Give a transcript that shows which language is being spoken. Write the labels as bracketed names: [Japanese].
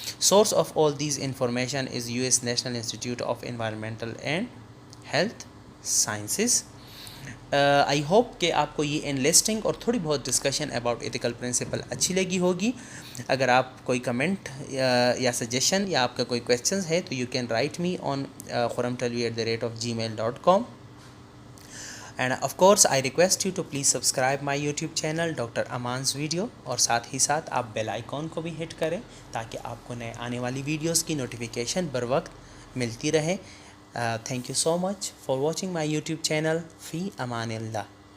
[English] Source of all these information is US national institute of environmental and health sciences. I hope [Urdu] کہ آپ کو یہ انلسٹنگ اور تھوڑی بہت ڈسکشن اباؤٹ ایتھیکل پرنسپل اچھی لگی ہوگی. اگر آپ کوئی کمنٹ یا سجیشن یا آپ کا کوئی کویشچنز ہے تو [English] you can write me on [Urdu] khuramtalvi@gmail.com. [English] And of course I request you to please subscribe my YouTube channel Dr. [Urdu] Aman's Video, اور ساتھ ہی ساتھ آپ بیل آئیکن کو بھی ہٹ کریں تاکہ آپ کو نئے آنے والی ویڈیوز کی نوٹیفیکیشن بر وقت ملتی رہے. [English] Thank you so much for watching my YouTube channel. [Urdu] فی امان اللہ.